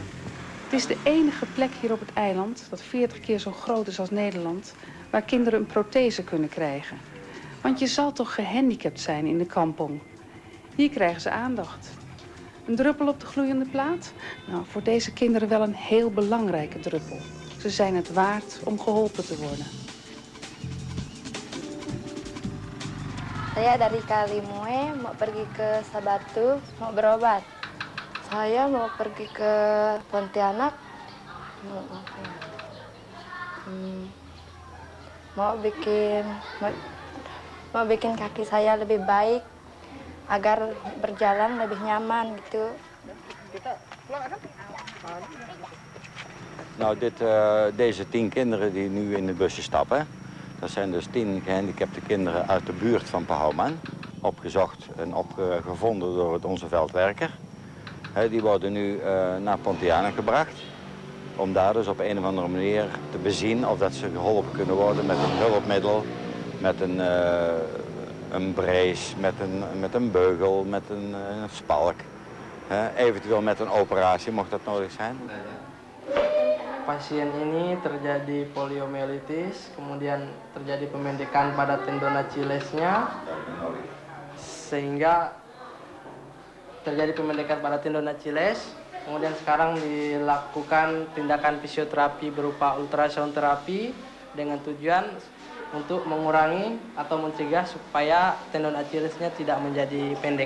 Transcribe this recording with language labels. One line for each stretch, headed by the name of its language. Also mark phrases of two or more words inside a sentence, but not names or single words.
Dutch: Het is de enige plek hier op het eiland, dat 40 keer zo groot is als Nederland, waar kinderen een prothese kunnen krijgen. Want je zal toch gehandicapt zijn in de kampong. Hier krijgen ze aandacht. Een druppel op de gloeiende plaat? Nou, voor deze kinderen wel een heel belangrijke druppel. Ze zijn het waard om geholpen te worden.
Indonesian: Saya dari Kalimoe mau pergi ke Sabatu mau berobat. Saya mau pergi ke Pontianak mau bikin kaki saya lebih baik agar berjalan lebih nyaman gitu.
Dutch: Nou, deze 10 kinderen die nu in de busje stappen, dat zijn dus 10 gehandicapte kinderen uit de buurt van Pahouman. Opgezocht en gevonden door onze veldwerker. Die worden nu naar Pontianak gebracht. Om daar dus op een of andere manier te bezien of dat ze geholpen kunnen worden met een hulpmiddel, met een brace, met een beugel, met een spalk. Eventueel met een operatie, mocht dat nodig zijn.
Indonesian: Pasien ini terjadi poliomyelitis, kemudian terjadi pemendekan pada tendon Achillesnya, sehingga terjadi pemendekan pada tendon Achilles. Kemudian sekarang dilakukan tindakan fisioterapi berupa ultrasound terapi dengan tujuan untuk mengurangi atau mencegah supaya tendon Achillesnya tidak menjadi pendek.